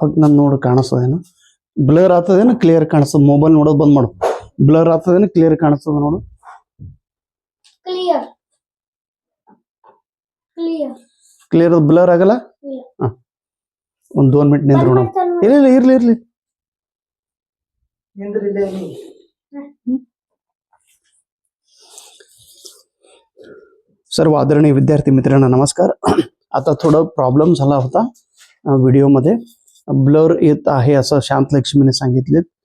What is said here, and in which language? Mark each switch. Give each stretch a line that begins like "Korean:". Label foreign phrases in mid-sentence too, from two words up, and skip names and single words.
Kannada: ಪಕ್ಕ ನಾನು ನೋಡು, ಕಾಣಿಸ್ತದೇನು? ಬ್ಲರ್ ಆಗ್ತದೇನು ಕ್ಲಿಯರ್ ಕಾಣಿಸ್ತದ? ಮೊಬೈಲ್ ನೋಡೋದು ಬಂದ್ ಮಾಡು. ಬ್ಲರ್ ಆಗ್ತದೇನು ಕ್ಲಿಯರ್ ಕಾಣಿಸ್ತದ ನೋಡು? ಕ್ಲಿಯರ್
English: clear blur
Kannada: ಆಗಲ್ಲ. ಒಂದ್ 2 ಮಿನಿಟ್ ನಿಂದ್ರು ನೋಡಮ್ಮ. ಇಲ್ಲ ಇರ್ಲಿ.
Marathi: सर्व आदरणीय विद्यार्थी मित्रांनो नमस्कार. आता थोडं प्रॉब्लेम झाला होता व्हिडिओमध्ये, ब्लर येत आहे असं शांत लक्ष्मीने सांगितले.